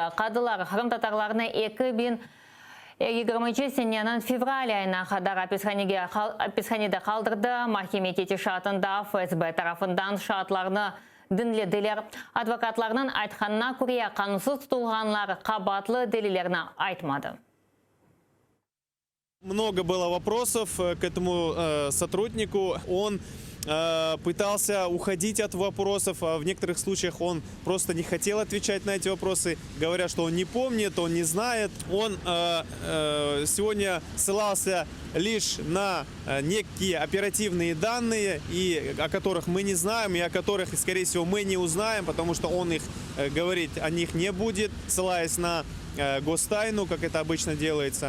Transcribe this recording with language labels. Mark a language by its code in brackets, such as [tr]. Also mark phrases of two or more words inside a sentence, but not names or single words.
[crh] Kadılar Kırım Tatarlarını 2020 senenin fevral ayına kadar hapishanede kaldırdı. Mahkeme tetişatında FSB tarafından şartlarını dinlediler. Advokatlarının aytkanına göre kanunsuz tutulganlar kabatlı delillerini aytmadı. [ru] Много было вопросов к этому сотруднику. Он пытался уходить от вопросов, а в некоторых случаях он просто не хотел отвечать на эти вопросы, говоря, что он не помнит, он не знает. Он сегодня ссылался лишь на некие оперативные данные, о которых мы не знаем, и о которых, скорее всего, мы не узнаем, потому что он их говорить о них не будет, ссылаясь на гостайну, как это обычно делается.